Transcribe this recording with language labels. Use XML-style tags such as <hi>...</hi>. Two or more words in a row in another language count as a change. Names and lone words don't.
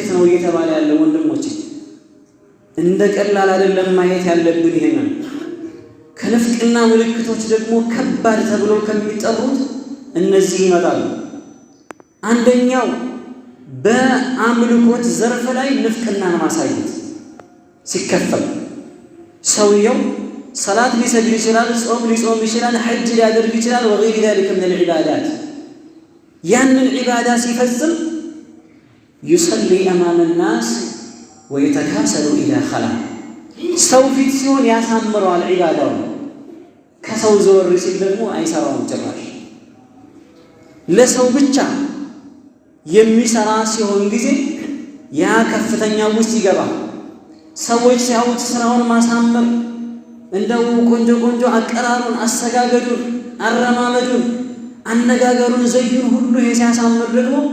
<am>ነው እየተባለ ያለው ወንድሞቼ፣ እንደ ቀላል አይደለም ማየት ያለብን። ይሄንን ከንፍቅና ምልክቶች ደግሞ ከባድ ተብሎ ከሚጠሩት እነዚህ ይመጣሉ። አንደኛው በአምልኮት ዘርፍ ላይ ንፍቅናን ማሳየት ሲከፈል፣ ሰውየው ሰላት ሊሰግድ ይችላል፣ ጾም ሊጾም ይችላል፣ ሐጅ ሊያደርግ ይችላል፣</am> <ar>ወገይሪ ذلك من العبادات።</ar> <am>ያንን ዒባዳ ሲፈጽም</am> <ar>يصلي أمام الناس ويتكاسل إذا خلا፣</ar> <am>ሰው ፊት ሲሆን ያሳምረዋል ዒባዳውን፣ ከሰው ዘወር ሲል ደግሞ አይሰራውም ጭራሽ። ለሰው ብቻ የሚሰራ ሲሆን ጊዜ ያ ከፍተኛ ውስጥ ይገባል። ሰዎች ሲያዩት ስራውን ማሳመር፣ እንደው ቆንጆ አቀራሩን፣ አሰጋገዱን፣ አረማመዱን አነጋገሩን ዘይን ሁሉ ሲያሳምር ደግሞ</am>